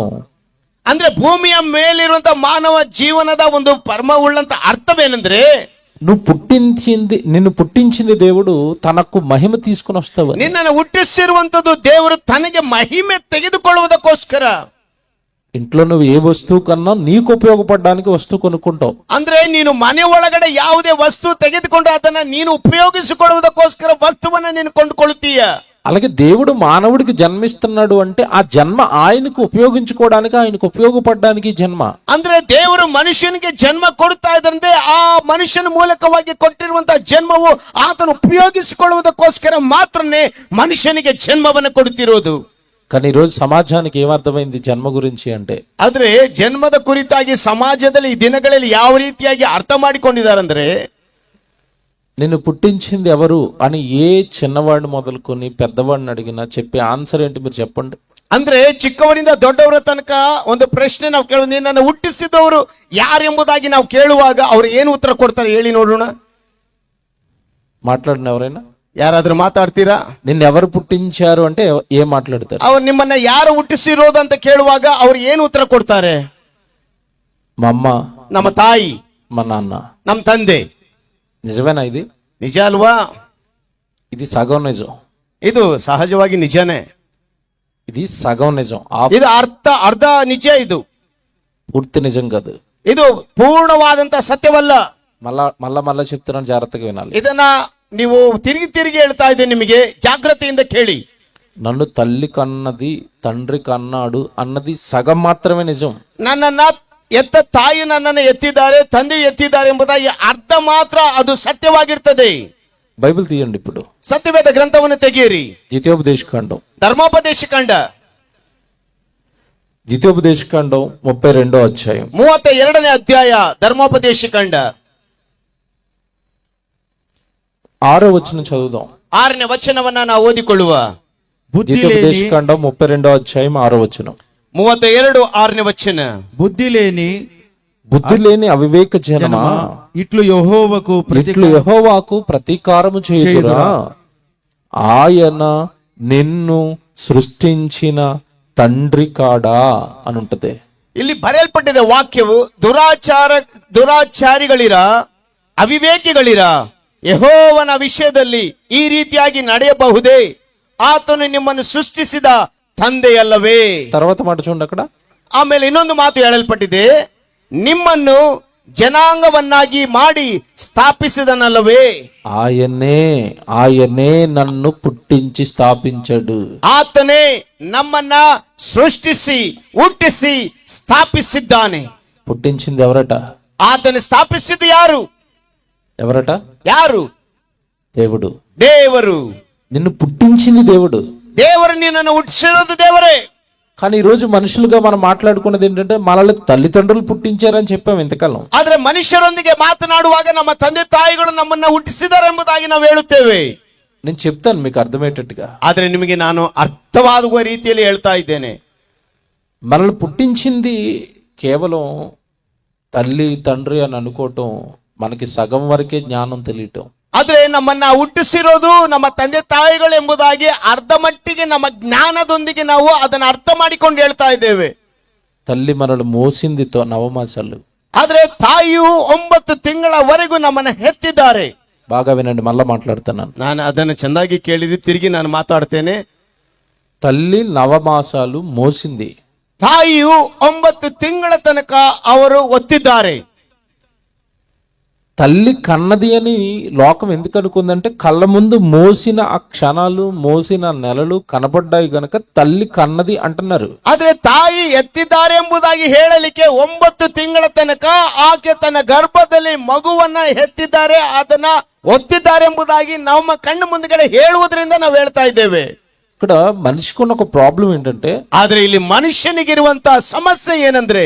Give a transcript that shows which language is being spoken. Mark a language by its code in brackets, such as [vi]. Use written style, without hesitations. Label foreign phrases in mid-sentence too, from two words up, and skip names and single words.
[kn] ಅಂದ್ರೆ ಭೂಮಿಯ ಮೇಲಿರುವಂತ ಮಾನವ ಜೀವನದ ಒಂದು ಪರಮ ಉಳ್ಳಂತ ಅರ್ಥವೇನೆಂದ್ರೆ, [te] నిన్ను పుట్టించింది దేవుడు తనకు మహిమ తీసుకుని వస్తావు. [kn] ನಿನ್ನನ್ನು ಹುಟ್ಟಿಸಿರುವಂತದ್ದು ದೇವರು ತನಗೆ ಮಹಿಮೆ ತೆಗೆದುಕೊಳ್ಳುವುದಕ್ಕೋಸ್ಕರ. [te] ఇంట్లో నువ్వు ఏ వస్తువు కన్నా నీకు ఉపయోగపడడానికి వస్తువు కొనుక్కుంటావు. [kn] ಅಂದ್ರೆ ನೀನು ಮನೆ ಒಳಗಡೆ ಯಾವುದೇ ವಸ್ತು ತೆಗೆದುಕೊಂಡು ಅದನ್ನ ನೀನು ಉಪಯೋಗಿಸಿಕೊಳ್ಳುವುದಕ್ಕೋಸ್ಕರ ವಸ್ತುವನ್ನ ನೀನು ಕೊಂಡುಕೊಳ್ಳುತ್ತೀಯ. [te] అలాగే దేవుడు మానవుడికి జన్మిస్తున్నాడు అంటే ఆ జన్మ ఆయనకు ఉపయోగించుకోవడానికి, ఆయనకు ఉపయోగపడడానికి జన్మ. [kn] ಅಂದ್ರೆ ದೇವರು ಮನುಷ್ಯನಿಗೆ ಜನ್ಮ ಕೊಡುತ್ತಾ ಇದ್ದಂತೆ ಆ ಮನುಷ್ಯನ ಮೂಲಕವಾಗಿ ಕೊಟ್ಟಿರುವಂತಹ ಜನ್ಮವು ಆತನು ಉಪಯೋಗಿಸಿಕೊಳ್ಳುವುದಕ್ಕೋಸ್ಕರ ಮಾತ್ರನೇ ಮನುಷ್ಯನಿಗೆ ಜನ್ಮವನ್ನು ಕೊಡುತ್ತಿರೋದು. [te] కానీ ఈరోజు సమాజానికి ఏమర్థమైంది జన్మ గురించి అంటే? [kn] ಆದ್ರೆ ಜನ್ಮದ ಕುರಿತಾಗಿ ಸಮಾಜದಲ್ಲಿ ಈ ದಿನಗಳಲ್ಲಿ ಯಾವ ರೀತಿಯಾಗಿ ಅರ್ಥ ಮಾಡಿಕೊಂಡಿದ್ದಾರಂದ್ರೆ, [te] నిన్ను పుట్టించింది ఎవరు అని ఏ చిన్నవాడిని మొదలుకొని పెద్దవాడిని అడిగినా చెప్పే ఆన్సర్ ఏంటి మీరు చెప్పండి. [kn] ಅಂದ್ರೆ ಚಿಕ್ಕವರಿಂದ ದೊಡ್ಡವರ ತನಕ ಒಂದು ಪ್ರಶ್ನೆ ನಾವು ಕೇಳೋದು, ನಿನ್ನನ್ನು ಹುಟ್ಟಿಸಿದವರು ಯಾರೆಂಬುದಾಗಿ ನಾವು ಕೇಳುವಾಗ ಅವ್ರು ಏನು ಉತ್ತರ ಕೊಡ್ತಾರೆ ಹೇಳಿ ನೋಡೋಣ. [te] మాట్లాడిన ఎవరైనా [kn] ಯಾರಾದ್ರೂ ಮಾತಾಡ್ತೀರಾ? [te] నిన్ను ఎవరు పుట్టించారు అంటే ఏం మాట్లాడతారు? [kn] ಅವ್ರು ನಿಮ್ಮನ್ನ ಯಾರು ಹುಟ್ಟಿಸಿರೋದು ಅಂತ ಕೇಳುವಾಗ ಅವ್ರು ಏನು ಉತ್ತರ ಕೊಡ್ತಾರೆ? [te] మా అమ్మ, [kn] ನಮ್ಮ ತಾಯಿ, [te] మా నాన్న, [kn] ನಮ್ಮ ತಂದೆ. [te] నిజమేనా? ఇది [kn] ನಿಜ ಅಲ್ವಾ? [te] ఇది సగం నిజం. [kn] ಇದು ಸಹಜವಾಗಿ ನಿಜನೇ. [te] ఇది సగం నిజం, [kn] ಇದು ಅರ್ಧ ನಿಜ. ಇದು [te] పూర్తి నిజం కాదు. [kn] ಇದು ಪೂರ್ಣವಾದಂತ ಸತ್ಯವಲ್ಲ. [te] మళ్ళా చెప్తున్నాను, జాగ్రత్తగా వినాలి. [kn] ಇದನ್ನ ನೀವು ತಿರುಗಿ ಹೇಳ್ತಾ ಇದ್ದೀನಿ, ನಿಮಗೆ ಜಾಗ್ರತೆಯಿಂದ ಕೇಳಿ. [te] నన్ను తల్లి కన్నది తండ్రి కన్నాడు అన్నది సగం మాత్రమే నిజం. [kn] ನನ್ನನ್ನ ಎತ್ತ ತಾಯಿ ನನ್ನನ್ನು ಎತ್ತಿದ್ದಾರೆ, ತಂದೆ ಎತ್ತಿದ್ದಾರೆ ಎಂಬುದಾಗಿ ಅರ್ಧ ಮಾತ್ರ ಅದು ಸತ್ಯವಾಗಿರ್ತದೆ. [te] బైబిల్ తీయండి ఇప్పుడు, [kn] ಸತ್ಯವೇದ ಗ್ರಂಥವನ್ನು ತೆಗೆಯಿರಿ. [te] ద్వితీయోపదేశకాండం [kn] ಧರ್ಮೋಪದೇಶ ಕಂಡ [te] 32వ అధ్యాయం [kn] 32ನೇ ಅಧ್ಯಾಯ ಧರ್ಮೋಪದೇಶ ಕಂಡ [te] 6వ వచనం చదువుదాం. [kn] 6ನೇ ವಚನವನ್ನ ನಾವು ಓದಿಕೊಳ್ಳುವ. [te] బుద్ధి లేని ద్వితీయోపదేశకాండం 32వ అధ్యాయం 6వ వచనం. [kn] 32 6ನೇ ವಚನ. [te] బుద్ధి లేని అవివేక జనమా, ఇట్లు యెహోవాకు ఇట్లు యెహోవాకు ప్రతీకారము చేయుదురా, ఆయన నిన్ను సృష్టించిన తండ్రి కాడా అని ఉంటది. [kn] ಇಲ್ಲಿ ಬರೆಯಲ್ಪಟ್ಟಿದೆ ವಾಕ್ಯವು, ದುರಾಚಾರಿಗಳಿರ, ಅವಿವೇಕಿಗಳಿರ, ಯೆಹೋವನ ವಿಷಯದಲ್ಲಿ ಈ ರೀತಿಯಾಗಿ ನಡೆಯಬಹುದೇ? ಆತನು ನಿಮ್ಮನ್ನು ಸೃಷ್ಟಿಸಿದ ತಂದೆಯಲ್ಲವೇ? [te] తర్వాత మాట చూడండి అక్కడ. [kn] ಆಮೇಲೆ ಇನ್ನೊಂದು ಮಾತು ಹೇಳಲ್ಪಟ್ಟಿದೆ, ನಿಮ್ಮನ್ನು ಜನಾಂಗವನ್ನಾಗಿ ಮಾಡಿ ಸ್ಥಾಪಿಸಿದನಲ್ಲವೇ? [te] ఆయనే నన్ను పుట్టించి స్థాపించాడు. [kn] ಆತನೇ ನಮ್ಮನ್ನ ಸೃಷ್ಟಿಸಿ ಹುಟ್ಟಿಸಿ ಸ್ಥಾಪಿಸಿದ್ದಾನೆ. [te] పుట్టించింది ఎవరట? [kn] ಆತನು ಸ್ಥಾಪಿಸಿದ್ದು ಯಾರು? [te] ఎవరట? [kn] ಯಾರು? [te] దేవుడు. [kn] ದೇವರು. [te] నిన్ను పుట్టించింది దేవుడు. [kn] ದೇವರು ನಿನ್ನನ್ನು ಹುಟ್ಟಿಸಿರೋದು ದೇವರೇ. [te] కానీ ఈ రోజు మనుషులుగా మనం మాట్లాడుకున్నది ఏంటంటే మనల్ని తల్లిదండ్రులు పుట్టించారని చెప్పాం ఇంతకాలం. [kn] ಆದ್ರೆ ಮನುಷ್ಯರೊಂದಿಗೆ ಮಾತನಾಡುವಾಗ ನಮ್ಮ ತಂದೆ ತಾಯಿಗಳು ನಮ್ಮನ್ನ ಹುಟ್ಟಿಸಿದ್ದಾರೆ ಎಂಬುದಾಗಿ ನಾವು ಹೇಳುತ್ತೇವೆ. [te] నేను చెప్తాను మీకు అర్థమయ్యేటట్టుగా. [kn] ಆದ್ರೆ ನಿಮಗೆ ನಾನು ಅರ್ಥವಾಗುವ ರೀತಿಯಲ್ಲಿ ಹೇಳ್ತಾ ಇದ್ದೇನೆ. [te] మనల్ని పుట్టించింది కేవలం తల్లి తండ్రి అని అనుకోవటం మనకి సగం వరకే జ్ఞానం తెలియటం. [kn] ಆದ್ರೆ ನಮ್ಮನ್ನ ಹುಟ್ಟಿಸಿರೋದು ನಮ್ಮ ತಂದೆ ತಾಯಿಗಳು ಎಂಬುದಾಗಿ ಅರ್ಧ ಮಟ್ಟಿಗೆ ನಮ್ಮ ಜ್ಞಾನದೊಂದಿಗೆ ನಾವು ಅದನ್ನ ಅರ್ಥ ಮಾಡಿಕೊಂಡು ಹೇಳ್ತಾ ಇದ್ದೇವೆ. [te] తల్లి మనల్ని మోసింది నవమాసాలు. [kn] ಆದ್ರೆ ತಾಯಿಯು 9 ತಿಂಗಳವರೆಗೂ ನಮ್ಮನ್ನ ಹೆತ್ತಿದ್ದಾರೆ. [te] బాగా వినండి, మళ్ళా మాట్లాడుతున్నాను. [kn] ನಾನು ಅದನ್ನು ಚೆಂದಾಗಿ ಕೇಳಿದ್ರೆ ತಿರುಗಿ ನಾನು ಮಾತಾಡ್ತೇನೆ. [te] తల్లి నవమాసాలు మోసింది. [kn] ತಾಯಿಯು 9 ತಿಂಗಳ ತನಕ ಅವರು ಒತ್ತಿದ್ದಾರೆ. [te] తల్లి కన్నది అని లోకం ఎందుకు అనుకుందంటే కళ్ళ ముందు మోసిన ఆ క్షణాలు, మోసిన నెలలు కనబడ్డాయి గనక తల్లి కన్నది అంటున్నారు. [kn] ಆದ್ರೆ ತಾಯಿ ಎತ್ತಿದ್ದಾರೆ ಎಂಬುದಾಗಿ ಹೇಳಲಿಕ್ಕೆ 9 ತಿಂಗಳ ತನಕ ಆಕೆ ತನ್ನ ಗರ್ಭದಲ್ಲಿ ಮಗುವನ್ನ ಎತ್ತಿದ್ದಾರೆ, ಅದನ್ನ ಒತ್ತಿದ್ದಾರೆ ಎಂಬುದಾಗಿ ನಮ್ಮ ಕಣ್ಣು ಮುಂದಗಡೆ ಹೇಳುವುದರಿಂದ ನಾವು ಹೇಳ್ತಾ ಇದ್ದೇವೆ. [te] ఇక్కడ మనిషికి ఉన్న ఒక ప్రాబ్లం ఏంటంటే, [kn] ಆದ್ರೆ ಇಲ್ಲಿ ಮನುಷ್ಯನಿಗಿರುವಂತಹ ಸಮಸ್ಯೆ ಏನಂದ್ರೆ,